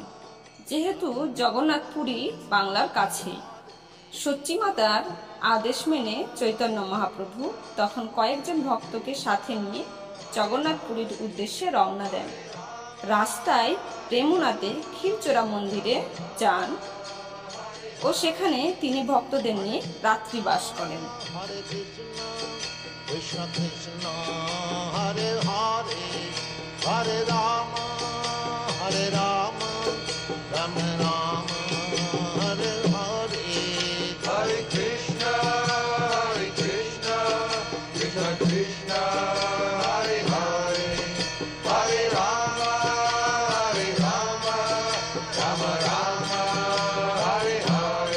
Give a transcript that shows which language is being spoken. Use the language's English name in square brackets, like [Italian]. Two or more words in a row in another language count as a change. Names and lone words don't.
[Bangla] যেহেতু জগন্নাথ পুরী বাংলার কাছেই, সচিমাতার আদেশ মেনে চৈতন্য মহাপ্রভু তখন কয়েকজন ভক্তকে সাথে নিয়ে জগন্নাথ পুরীর উদ্দেশ্যে রওনা দেন। রাস্তায় রেমুনাতে ক্ষীরচোরা মন্দিরে যান ও সেখানে তিনি ভক্তদের নিয়ে রাত্রি বাস করেন। [Sanskrit] হরে কৃষ্ণ কৃষ্ণ কৃষ্ণ হরে হরে, হরে রাম রাম রাম হরে হরে। Hare Krishna, Krishna Krishna, Hare Hare, Hare Rama, Rama Rama, Hare Hare.